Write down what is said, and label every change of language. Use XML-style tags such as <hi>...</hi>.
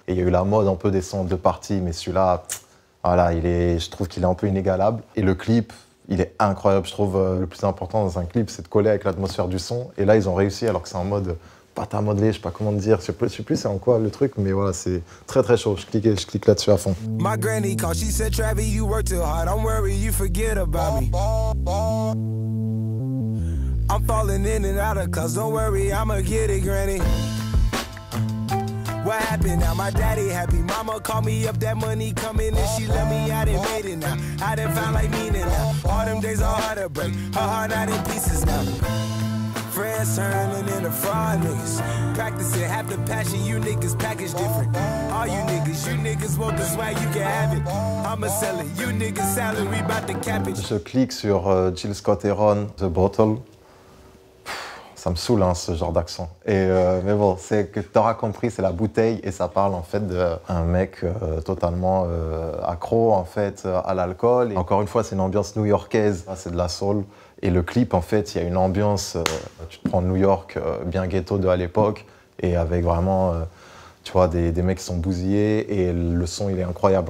<fr>Et il y a eu la mode un peu des sons en deux parties, mais celui-là, voilà, je trouve qu'il est un peu inégalable. Et le clip, il est incroyable. Je trouve le plus important dans un clip, c'est de coller avec l'atmosphère du son. Et là, ils ont réussi alors que c'est en mode pâte à modeler, je sais pas comment dire, je sais plus c'est en quoi le truc, mais voilà, c'est très très chaud. Je clique là-dessus à fond.</fr> <en>My granny called, she said, Travis, you work too hard, don't worry, you forget about me. I'm falling in and out of class, don't worry, I'ma get it, granny. What happened now? My daddy happy, mama called me up, that money coming and she let me, I done made it now. I done found like meaning now. All them days are hard to break, her heart out in pieces now. Friends turning into fraud niggas. Practicing half the passion, you niggas package different. All you niggas want the swag, you can have it. I'ma sell it, you niggas salary about to cap it.</en> <fr>Je clique sur Jill Scott Heron, The Bottle. Ça me saoule hein, ce genre d'accent. Mais bon, c'est que t'auras compris, c'est la bouteille et ça parle en fait d'un mec totalement accro en fait à l'alcool. Encore une fois, c'est une ambiance new-yorkaise, c'est de la soul. Et le clip, en fait, il y a une ambiance, tu te prends New York, bien ghetto de à l'époque, et avec vraiment, tu vois, des mecs qui sont bousillés, et le son, il est incroyable.</fr>